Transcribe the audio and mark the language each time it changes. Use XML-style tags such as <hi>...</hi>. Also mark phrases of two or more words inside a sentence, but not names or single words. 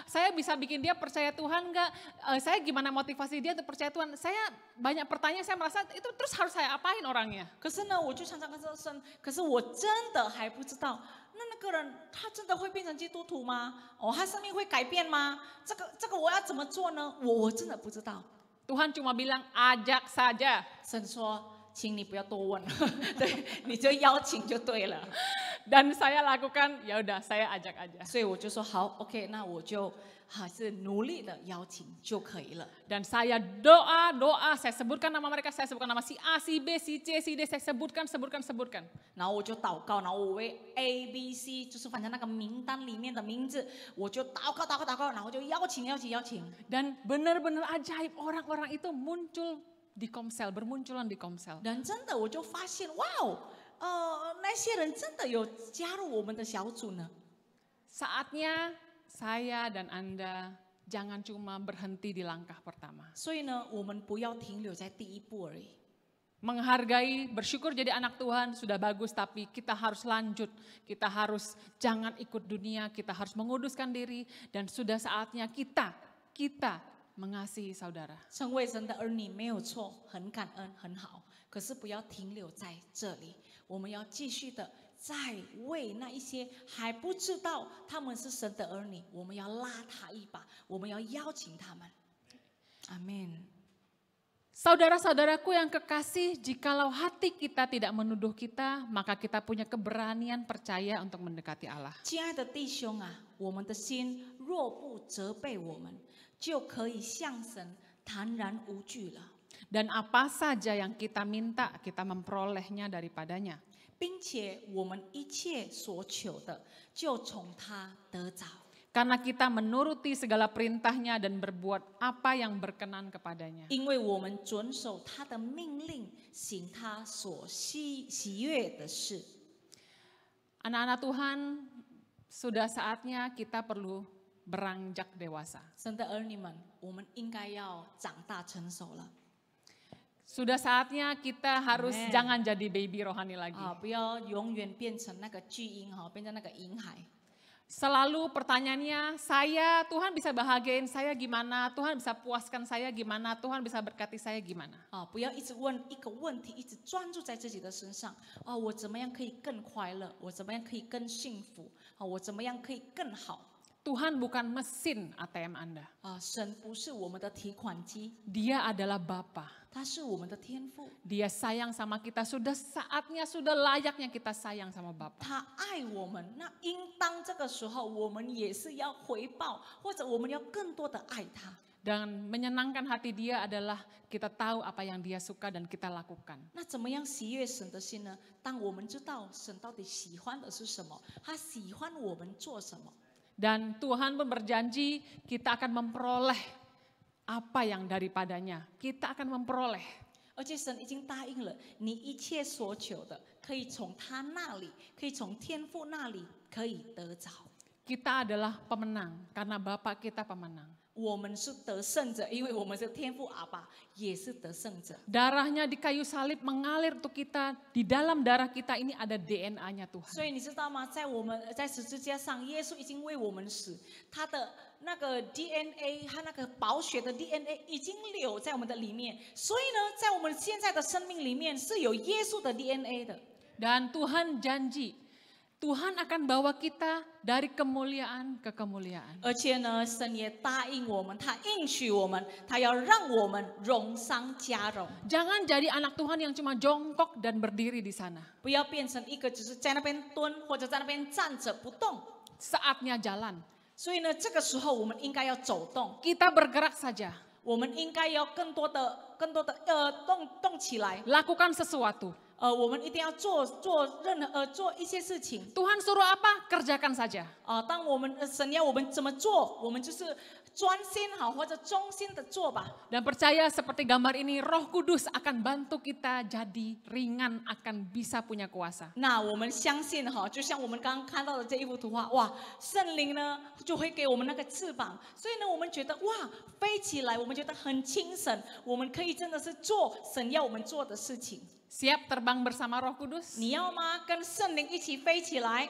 <id>Saya bisa bikin dia percaya Tuhan nggak? Saya gimana motivasi dia untuk percaya Tuhan? Saya banyak pertanyaan, saya merasa itu terus harus saya apain orangnya?</id> <zh>可是呢，我就常常跟神，可是我真的还不知道，那个人他真的会变成基督徒吗？他生命会改变吗？这个我要怎么做呢？我真的不知道。</zh> <id>Tuhan cuma bilang ajak saja.</id> <zh>神说，请你不要多问，对，你就邀请就对了。</zh> <id>Dan saya lakukan, ya udah saya ajak aja.</id> <zh>所以我就说好 ，OK， 那我就还是努力的邀请就可以了。</zh> <id>Dan saya doa, saya sebutkan nama mereka, saya sebutkan nama si A, si B, si C, si D, saya sebutkan.</id> <zh>然后我就祷告，然后我为 A、B、C， 就是反正那个名单里面的名字，我就祷告，然后就邀请。</zh> <id>Dan benar-benar ajaib orang-orang itu muncul di Komsel, bermunculan di Komsel.</id> <zh>然真的我就发现，哇哦，那些人真的有加入我们的小组呢。</zh> <id>Saatnya saya dan Anda jangan cuma berhenti di langkah pertama.</id> <zh>所以呢，我们不要停留在第一步而已。</zh> <id>Menghargai, bersyukur jadi anak Tuhan sudah bagus, tapi kita harus lanjut. Kita harus jangan ikut dunia, kita harus menguduskan diri. Dan sudah saatnya kita mengasihi saudara.</id> <zh>成为神的儿女没有错，很感恩，很好。可是不要停留在这里，我们要继续的再为那一些还不知道他们是神的儿女，我们要拉他一把，我们要邀请他们。阿门。</zh> <id>Saudara-saudaraku yang kekasih, jikalau hati kita tidak menuduh kita, maka kita punya keberanian percaya untuk mendekati Allah.</id> <zh>亲爱的弟兄啊，我们的心若不责备我们，就可以向神坦然无惧了。</zh> <id>Dan apa saja yang kita minta, kita memperolehnya daripadanya.</id> <zh>并且我们一切所求的，就从他得着。</zh> <id>Karena kita menuruti segala perintahnya dan berbuat apa yang berkenan kepadanya.</id> <zh>因为我们遵守他的命令，行他所喜悦的事。</zh> <id>Anak-anak Tuhan, sudah saatnya kita perlu beranjak dewasa.</id> <zh>神的儿女们，我们应该要长大成熟了。</zh> <id>Sudah saatnya kita harus Amen. jangan jadi baby rohani lagi.</id> <zh>不要永远变成那个巨婴变成那个婴孩。</zh> <id>Selalu pertanyaannya, Tuhan bisa bahagiain saya gimana? Tuhan bisa puaskan saya gimana? Tuhan bisa berkati saya gimana?</id> <zh>不要一直问一个问题，一直专注在自己的身上。我怎么样可以更快乐？我怎么样可以更幸福？我怎么样可以更好？</zh> <id>Tuhan bukan mesin ATM Anda.</id> <zh>神不是我们的提款机，</zh> <id>Dia adalah Bapa.</id> <zh>他是我们的天父。</zh> <id>Dia sayang sama kita, sudah saatnya, sudah layaknya kita sayang sama Bapa.</id> <zh>他爱我们，那应当这个时候我们也是要回报，或者我们要更多的爱他。</zh> <id>Dan menyenangkan hati dia adalah kita tahu apa yang dia suka dan kita lakukan.</id> <zh>那怎么样喜悦神的心呢？当我们知道神到底喜欢的是什么，他喜欢我们做什么。</zh> <id>Dan Tuhan pun berjanji kita akan memperoleh apa yang daripadanya. Kita akan memperoleh.</id> <zh>而且神已经答应了，你一切所求的，可以从他那里，可以从天父那里可以得着。</zh> <id>Kita adalah pemenang karena Bapa kita pemenang.</id> <zh>我们是得胜者，因为我们是天父阿爸，也是得胜者。</zh> <id>Darahnya di kayu salib mengalir untuk kita. Di dalam darah kita ini ada DNA-nya Tuhan.</id> <zh>所以你知道吗？在十字架上，耶稣已经为我们死，他的那个 DNA， 他那个宝血的 DNA 已经留在我们的里面。所以呢，在我们现在的生命里面是有耶稣的 DNA 的。</zh> <id>Dan Tuhan janji Tuhan akan bawa kita dari kemuliaan ke kemuliaan.</id> <zh>而且呢，神也答应我们，他应许我们，他要让我们荣上加荣，</zh> <id>Jangan jadi anak Tuhan yang cuma jongkok dan berdiri di sana.</id> <zh>不要变成一个只是在那边蹲或者在那边站着不动。</zh> <id>Saatnya jalan.</id> <zh>所以呢，这个时候我们应该要走动，</zh> <id>Kita bergerak saja.</id> <zh>我们应该要更多的动起来。</zh> <id>Lakukan sesuatu.</id> <zh>我们一定要做一些事情。</zh> <id>Tuhan suruh apa? Kerjakan saja.</id> <zh>当我们神要我们怎么做，我们就是专心好或者忠心的做吧。</zh> <id>Dan percaya seperti gambar ini, Roh Kudus akan bantu kita jadi ringan, akan bisa punya kuasa.</id> <zh>那我们相信哈，就像我们刚刚看到的这一幅图画，哇，圣灵呢就会给我们那个翅膀，所以呢，我们觉得哇，飞起来，我们觉得很轻省，我们可以真的是做神要我们做的事情。</zh> <id>Siap terbang bersama Roh Kudus?</id> <zh>你要吗？跟圣灵一起飞起来，</zh>